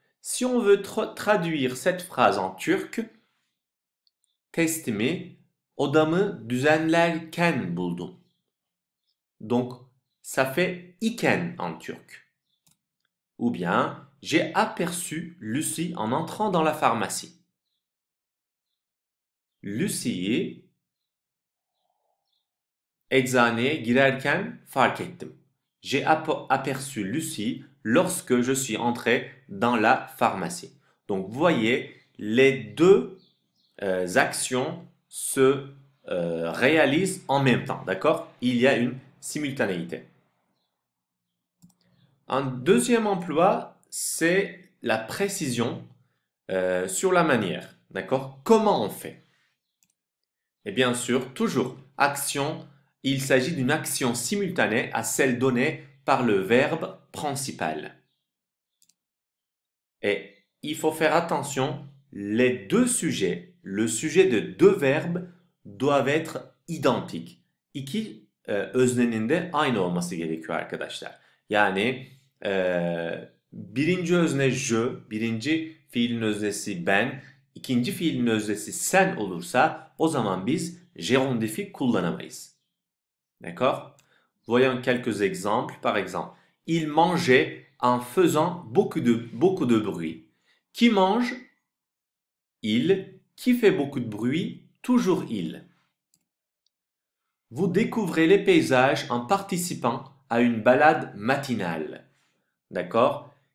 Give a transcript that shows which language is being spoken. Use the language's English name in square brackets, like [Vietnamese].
[French] Si on veut traduire cette phrase en turc, [Turkish] testimi odamı düzenlerken buldum. [French] Donc, ça fait iken en turc. Ou bien, j'ai aperçu Lucie en entrant dans la pharmacie. [Turkish] Lucie'yi eczaneye girerken fark ettim. [French] J'ai aperçu Lucie lorsque je suis entré dans la pharmacie. Donc, vous voyez, les deux actions se réalisent en même temps, d'accord? Il y a une simultanéité. Un deuxième emploi, c'est la précision sur la manière, d'accord? Comment on fait? Et bien sûr, toujours, action, il s'agit d'une action simultanée à celle donnée par le verbe principal. Et il faut faire attention, les deux sujets, le sujet de deux verbes doivent être identiques. [Turkish] İki öznenin de aynı olması gerekiyor arkadaşlar. Yani birinci özne je, birinci fiilin öznesi ben, ikinci fiilin öznesi sen olursa o zaman biz gerondifi kullanamayız. [French] D'accord? Voyons quelques exemples. Par exemple, il mangeait en faisant beaucoup de bruit. Qui mange? Il. Qui fait beaucoup de bruit? Toujours il. Vous découvrez les paysages en participant à une balade matinale. D'accord?